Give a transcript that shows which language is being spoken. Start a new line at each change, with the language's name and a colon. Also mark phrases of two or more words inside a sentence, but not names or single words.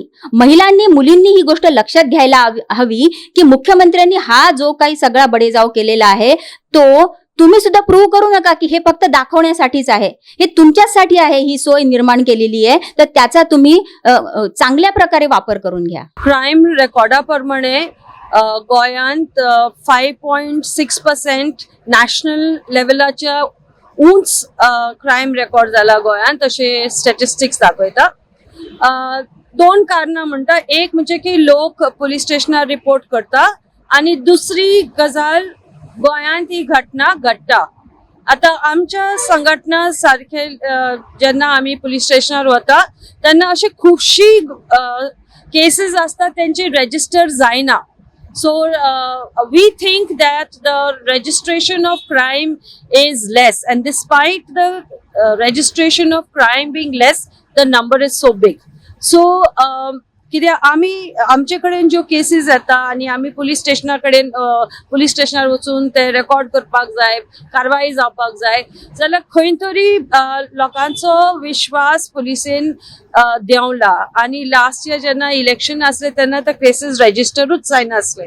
Marathi: महिलांनी, मुलींनी ही गोष्ट लक्षात घ्यायला हवी की मुख्यमंत्र्यांनी हा जो काही सगळा बडेजाव केलेला आहे तो तुम्ही सुद्धा प्रूव्ह करू नका की हे फक्त दाखवण्यासाठीच आहे, हे तुमच्यासाठी आहे, ही सोय निर्माण केलेली आहे, तर त्याचा तुम्ही चांगल्या प्रकारे वापर करून घ्या.
English: crime recordाप्रमाणे
Konkani: गोंयांत 5.6%
English: national levelाच्या
Konkani: उंच
English: crime record
Konkani: जाला गोंयांत अशे स्टॅटिस्टिक्स दाखयता. दोन कारणां म्हणटा, एक म्हणजे की लोक
English: police stationार
Konkani: रिपोर्ट करता आणि दुसरी गजाल गोंयांत ही घटना घडटा. आता आमच्या संघटना सारखे जेन्ना आमी
English: police stationार
Konkani: वता तेन्ना अशी खुबशी केसीस असतात त्यांची रजिस्टर जायना.
English: So we think that the registration of crime is less, and despite the registration of crime being less, the number is so big.
Konkani: So कित्याक आमी आमचे कडेन ज्यो केसीस येता आनी आमी
English: police stationा
Konkani: कडेन
English: police stationार
Konkani: वचून ते रेकॉर्ड करपाक जाय, कारवाई जावपाक जाय, जाल्यार खंय तरी लोकांचो विश्वास पुलिसेन देंवला. आनी
English: last year
Konkani: जेन्ना इलेक्शन आसले तेन्ना ते केसीस रेजिस्टरूच जायनासले.